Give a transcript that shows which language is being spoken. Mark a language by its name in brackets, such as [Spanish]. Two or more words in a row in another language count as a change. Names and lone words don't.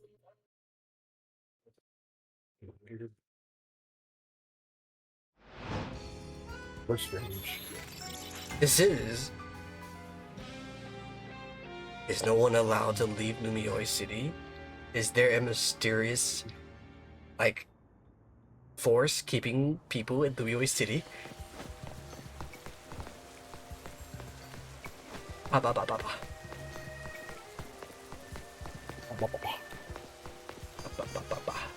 [English] We're strange. This is no one allowed to leave Lumiois City? Is there a mysterious, like, force keeping people in Lumiois City? Ba, ba, ba, ba, ba. Ba, ba, ba, ba.